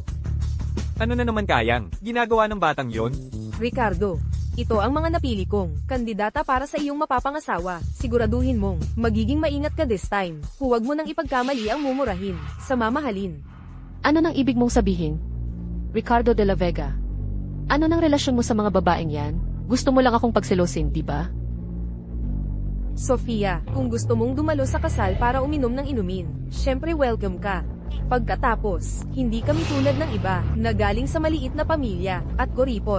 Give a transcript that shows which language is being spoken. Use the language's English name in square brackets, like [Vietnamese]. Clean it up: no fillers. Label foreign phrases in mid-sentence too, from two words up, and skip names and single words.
[Filipino] Ano na naman kayang, ginagawa ng batang yon? Ricardo. Ito ang mga napili kong kandidata para sa iyong mapapangasawa. Siguraduhin mong magiging maingat ka [English] this time. [Filipino] Huwag mo nang ipagkamali ang mumurahin sa mamahalin. Ano nang ibig mong sabihin? Ricardo de la Vega. Ano nang relasyon mo sa mga babaeng yan? Gusto mo lang akong pagselosin, di ba? Sofia, kung gusto mong dumalo sa kasal para uminom ng inumin, syempre welcome ka. Pagkatapos, hindi kami tulad ng iba na galing sa maliit na pamilya at kuripot.